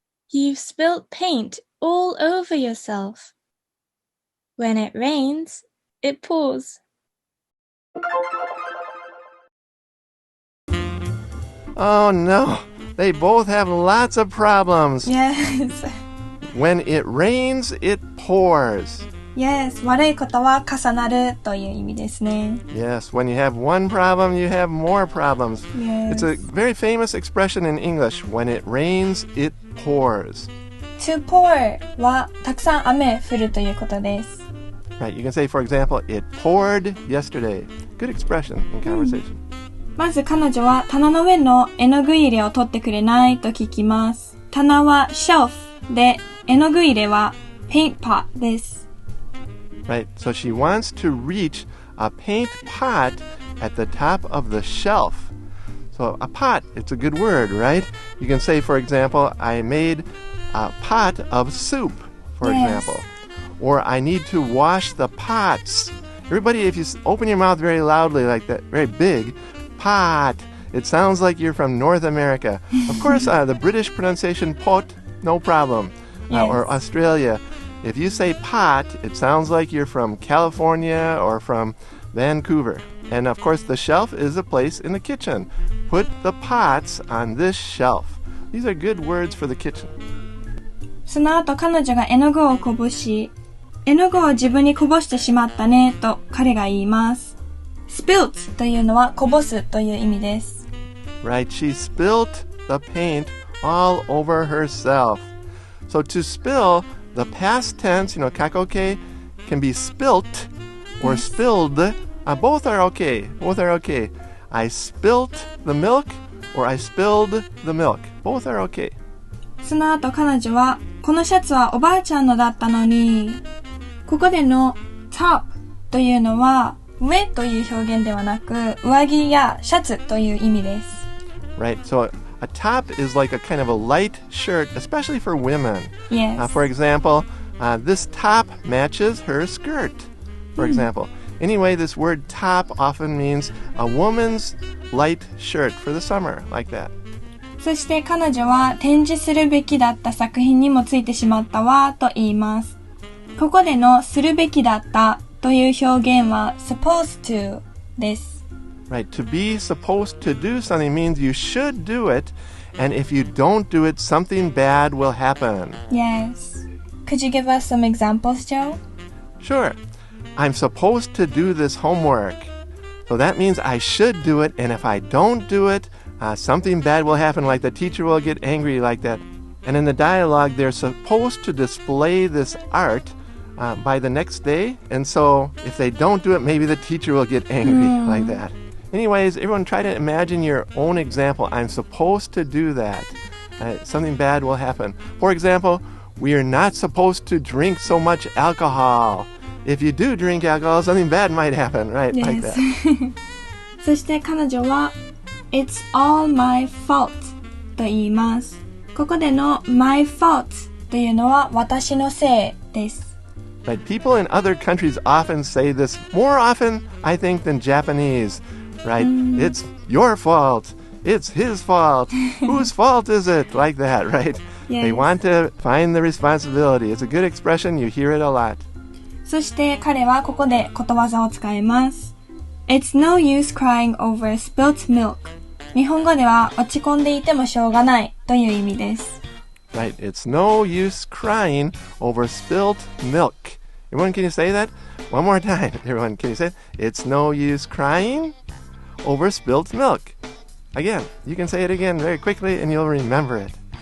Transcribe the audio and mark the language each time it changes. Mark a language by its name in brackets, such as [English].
[English] You've spilt paint all over yourself. When it rains, it pours. Oh no, they both have lots of problems. Yes. When it rains, it pours. Yes. [Japanese] 悪いことは重なるという意味ですね。 [English] Yes, when you have one problem, you have more problems. Yes. It's a very famous expression in English. When it rains, it pours. To pour [Japanese] はたくさん雨降るということです。 [English] Right, you can say, for example, it poured yesterday. Good expression in conversation. [Japanese] まず彼女は棚の上の絵の具入れを取ってくれないと聞きます。棚は shelf で絵の具入れは [English] paint pot [Japanese] です。 [English] Right, so she wants to reach a paint pot at the top of the shelf. So a pot, it's a good word, right? You can say, for example, I made a pot of soup, for example. Or I need to wash the pots. Everybody, if you open your mouth very loudly like that, very big, pot, it sounds like you're from North America. Of course, the British pronunciation pot, no problem. Or Australia. If you say pot, it sounds like you're from California or from Vancouver. And of course, the shelf is a place in the kitchen. Put the pots on this shelf. These are good words for the kitchen. [Japanese] その後彼女が絵の具をこぼし、絵の具を自分にこぼしてしまったねと彼が言います。 spilt というのはこぼすという意味です。 [English] Right, she spilt the paint all over herself. So to spill, the past tense, kakoke, can be spilt or spilled. Both are okay. I spilt the milk or I spilled the milk. Both are okay. [Japanese] その後彼女は、このシャツはおばあちゃんのだったのに、ここでの top というのは上という表現ではなく、上着やシャツという意味です。 [English] Right, so a top is like a kind of a light shirt, especially for women. Yes. For example, this top matches her skirt, for example. Anyway, this word top often means a woman's light shirt for the summer, like that. [Japanese] そして彼女は展示するべきだった作品にもついてしまったわと言います。ここでのするべきだったという表現は [English] supposed to [Japanese] です。 [English] Right, to be supposed to do something means you should do it, and if you don't do it, something bad will happen. Yes. Could you give us some examples, Joe? Sure. I'm supposed to do this homework. So that means I should do it, and if I don't do it, something bad will happen, like the teacher will get angry like that. And in the dialogue, they're supposed to display this art by the next day. And so if they don't do it, maybe the teacher will get angry like that. Anyways, everyone try to imagine your own example. I'm supposed to do that. Something bad will happen. For example, we are not supposed to drink so much alcohol. If you do drink alcohol, something bad might happen, right? Yes. Like that. [Japanese] そして彼女は [English] It's all my fault [Japanese] と言います。ここでの [English] my fault [Japanese] というのは私のせいです。 [English] Right. People in other countries often say this more often, I think, than Japanese. Right? It's your fault. It's his fault. Whose fault is it? Like that, right? Yes. They want to find the responsibility. It's a good expression. You hear it a lot. [Japanese] そして彼はここでことわざを使います。 [English] It's no use crying over spilt milk. [Japanese] 日本語では落ち込んでいてもしょうがないという意味です。 [English] Right. It's no use crying over spilt milk. Everyone, can you say that? One more time. Everyone, can you say it? It's no use crying over spilt milk. Again, you can say it again very quickly and you'll remember it.